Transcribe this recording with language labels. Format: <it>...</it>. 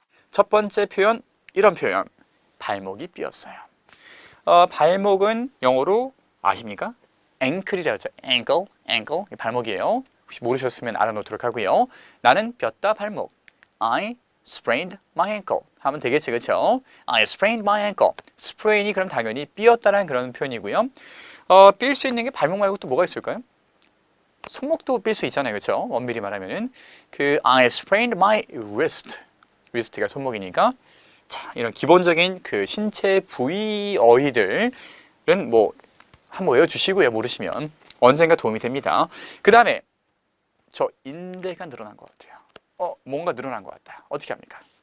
<ko>첫 번째 표현, 이런 표현. 발목이 삐었어요. 발목은 영어로 아십니까? ankle이라고 하죠. ankle, 발목이에요. 혹시 모르셨으면 알아놓도록 하고요. 나는 뼈다 발목.</ko> <en>I sprained my ankle</en> <ko>하면 되겠죠, 그렇죠?</ko> <en>I sprained my ankle.</en> <ko>sprain이 그럼 당연히 삐었다는 그런 표현이고요. 삘 수 있는 게 발목 말고 또 뭐가 있을까요? 손목도 삘 수 있잖아요, 그렇죠? 엄밀히 말하면은 그</ko> <en>I sprained my wrist.</en> <ko>wrist가 손목이니까. 자, 이런 기본적인 그 신체 부위 어휘들은 뭐 한번 외워주시고요. 모르시면 언젠가 도움이 됩니다. 그 다음에 저 인대가 늘어난 것 같아요. 뭔가 늘어난 것 같다. 어떻게 합니까?</ko>